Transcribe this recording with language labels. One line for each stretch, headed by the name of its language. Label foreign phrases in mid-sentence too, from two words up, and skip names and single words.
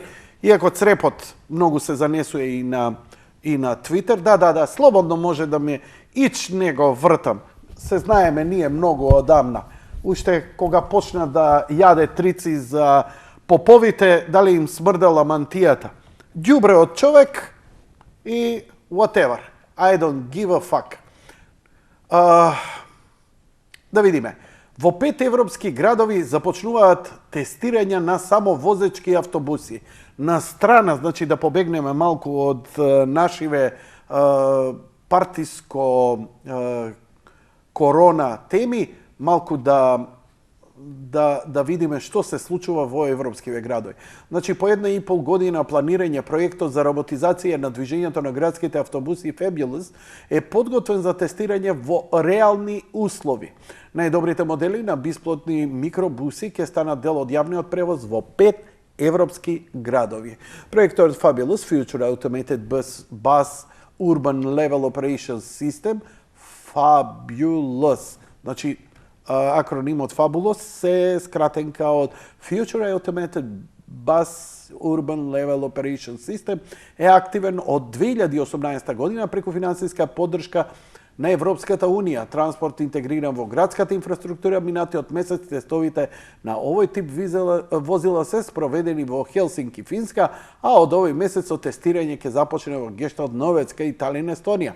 Macedonian: Иако црепот многу се занесува и на Твитер, да, слободно може да ме ич не го вртам. Се знаеме ние многу одамна. Уште кога почна да јаде трици за поповите, дали им смрдела мантијата. Ѓубре од човек и whatever.
English: I don't give a fuck.
Macedonian: Да видиме. Во 5 европски градови започнуваат тестирања на самовозечки автобуси. На страна, значи да побегнеме малку од нашиве партиско корона теми, малку да видиме што се случува во европскиве градови. Значи, по 1,5 година планирање проектот за роботизација на движењето на градските автобуси Fabulous е подготвен за тестирање во реални услови. Најдобрите модели на бесплатни микробуси ќе станат дел од јавниот превоз во 5 европски градови. Проектот Fabulous Future Automated Bus Urban Level Operations System Fabulous. Значи, акронимот Fabulous се скратенка од Future Automated Bus Urban Level Operation System, е активен од 2018 година преку финансиска поддршка на Европската Унија. Транспорт интегриран во градската инфраструктура, минатиот месец тестовите на овој тип возила се спроведени во Хелсинки, Финска, а од овој месец тестирање ќе започне во Гештад, Новецка и Талин, Естонија.